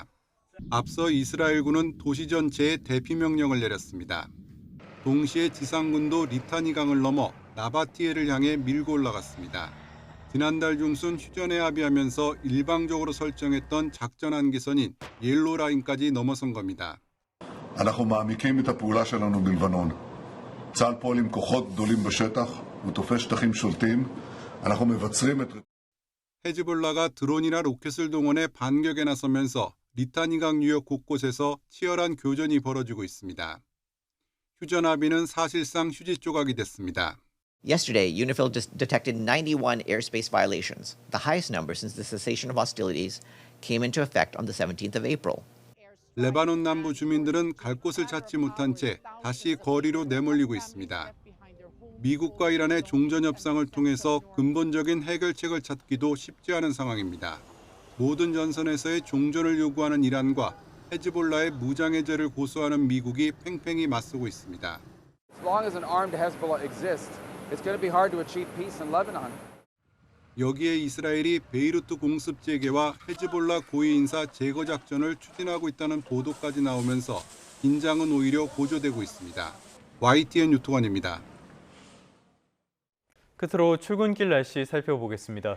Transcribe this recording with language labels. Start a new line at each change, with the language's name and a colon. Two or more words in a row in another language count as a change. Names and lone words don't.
Korean: 앞서 이스라엘군은 도시 전체에 대피 명령을 내렸습니다. 동시에 지상군도 리타니 강을 넘어 나바티에를 향해 밀고 올라갔습니다. 지난달 중순 휴전에 합의하면서 일방적으로 설정했던 작전 한계선인 옐로 라인까지 넘어선 겁니다.
Hebrew: אנחנו מעמיקים את הפעולה שלנו בלבנון. צה"ל פועל עם כוחות גדולים בשטח ותופס שטחים שולטים. אנחנו מבצרים את
Korean: 헤즈볼라가 드론이나 로켓을 동원해 반격에 나서면서 리타니강 유역 곳곳에서 치열한 교전이 벌어지고 있습니다. 휴전 합의는 사실상 휴지 조각이 됐습니다.
English: Yesterday, UNIFIL detected 91 airspace violations. The highest number since the cessation of hostilities came into effect on the 17th of April.
Korean: 레바논 남부 주민들은 갈 곳을 찾지 못한 채 다시 거리로 내몰리고 있습니다. 미국과 이란의 종전 협상을 통해서 근본적인 해결책을 찾기도 쉽지 않은 상황입니다. 모든 전선에서의 종전을 요구하는 이란과 헤즈볼라의 무장 해제를 고수하는 미국이 팽팽히 맞서고 있습니다.
English: As long as an armed Hezbollah exists, it's going to be hard to achieve peace in Lebanon.
Korean: 여기에 이스라엘이 베이루트 공습 재개와 헤즈볼라 고위 인사 제거 작전을 추진하고 있다는 보도까지 나오면서 긴장은 오히려 고조되고 있습니다. YTN 유통환입니다. 끝으로 출근길 날씨 살펴보겠습니다.